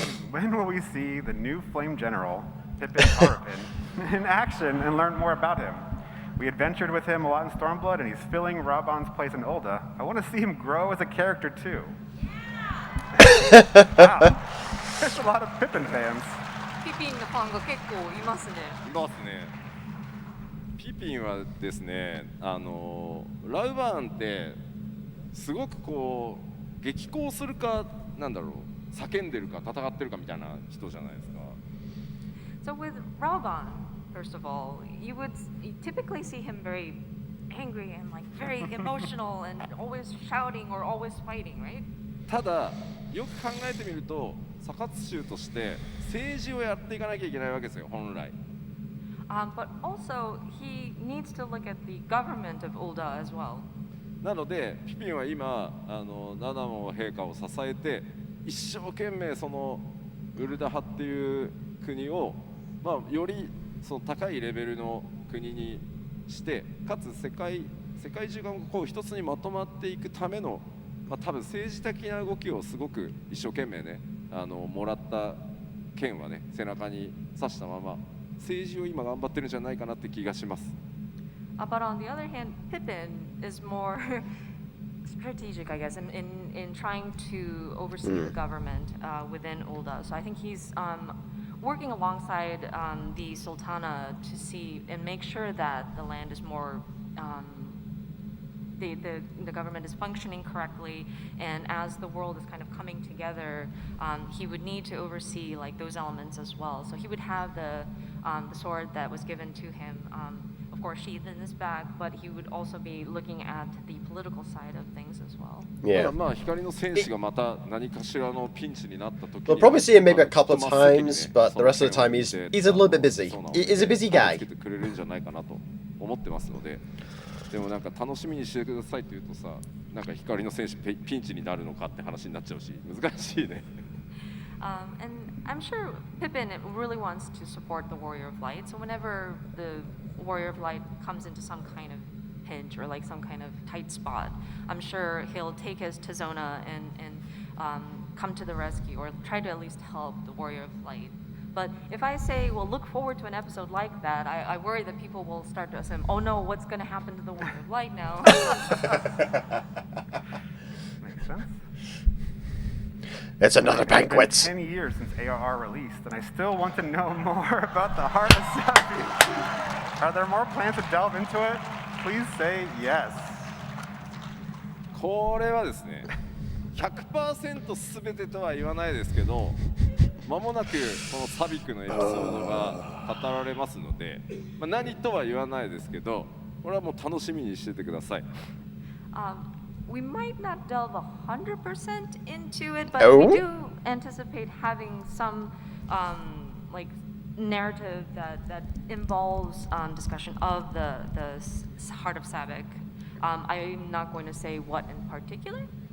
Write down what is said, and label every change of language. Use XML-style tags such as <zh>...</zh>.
<en>When will we see the new Flame General, Pippin Harpin, in action and learn more about him? We adventured with him a lot in Stormblood, and he's filling Raban's place in Ulda. I want to see him grow as a character too. Wow, there's a lot of Pippin fans.</en> <ja>ピピンのファンが結構いますね。いますね。ピピンはですね、ラウバーンってすごくこう激高するかなんだろう、叫んでるか戦ってるかみたいな人じゃないですか。</ja> <en>So with Raban, first of all, you typically see him very angry and like very emotional and always shouting or always fighting, right?</en> <ja>ただよく考えてみると、サカツ州として政治をやっていかなきゃいけないわけですよ、本来。</ja> <en>But also, he needs to look at the government of Ulda as well.</en> <ja>なのでピピンは今ナナモ陛下を支えて一生懸命そのウルダ派っていう国を、よりその高いレベルの国にして、かつ世界中がこう一つにまとまっていくための、多分政治的な動きをすごく一生懸命ねもらった剣はね背中に刺したまま政治を今頑張ってるんじゃないかなって気がします。</ja> <en>But on the other hand, Pippin is more strategic, I guess, in trying to oversee the government within Ulda. So I think he's working alongside the Sultana to see and make sure that the land is more the government is functioning correctly, and as the world is kind of coming together, he would need to oversee like those elements as well. So he would have the sword that was given to him, of course, sheathed in his bag, but he would also be looking at the political side of things as well. Yeah.</en> <ja>光の戦士がまた何かしらのピンチになった時</ja> <en>We'll probably see him maybe a couple of times, but the rest of the time he's a little bit busy. He's a busy guy.</en> <ja>つけてくれるんじゃないかなと思ってますので。でもなんか楽しみにしてくださいって言うとさ、なんか光の戦士ピンチになるのかって話になっちゃうし、難しいね。</ja> <en>And I'm sure Pippin really wants to support the Warrior of Light. So whenever the Warrior of Light comes into some kind of pinch or like some kind of tight spot, I'm sure he'll take his Tizona and come to the rescue or try to at least help the Warrior of Light. But if I say, well, look forward to an episode like that, I worry that people will start to assume, oh no, what's going to happen to the Warrior of Light now? Makes sense. It's another It's been banquet. 10 years since ARR released, and I still want to know more about the Heart of Savage. Are there more plans to delve into it? Please say yes.</en> <ja>これはですね、100% 全てとは言わないですけど、間もなくこのサビクのエピソードが語られますので、何とは言わないですけど、これはもう楽しみにしててください。</ja> <en>We might not delve 100% into it, but Oh? we do anticipate having some like narrative that involves discussion of the Heart of Savik. I'm not going to say what in particular.</en>